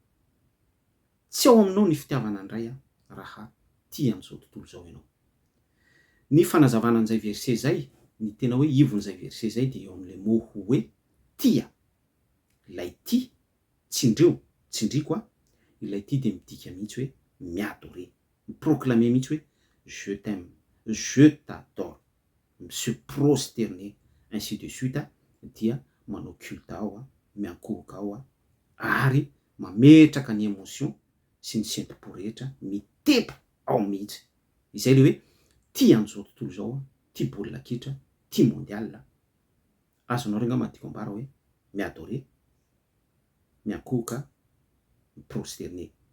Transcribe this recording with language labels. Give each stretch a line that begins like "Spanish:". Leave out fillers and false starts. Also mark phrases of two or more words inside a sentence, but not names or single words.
Malagasy: Tsy ao aminao ny fitiavana andray raha tia an'izao tontolo zao ianao. Ny fanazavana an'izay verset zay, ny tena hoe ivon'izay verset zay de eo amin'
French: le mot
Malagasy: hoe tia. Ilay tia, tsindrio, tsindriko ilay tia de midika mihitsy hoe mi-adorer, mi-proclamer mihitsy hoe
French: je t'aime, je t'adore, se prosterner ainsi de suite
Malagasy: dia manao culte ao miankohoka ao ary mametraka ny émotion sy ny sentim-po rehetra mitepa ao mihitsy. Izay le hoe tia an'izao tontolo zao, tia baolina kitra, tia mondial. Azonao reo angamba tiako ambara hoe mi-adorer, miankohoka, mi-prosterner.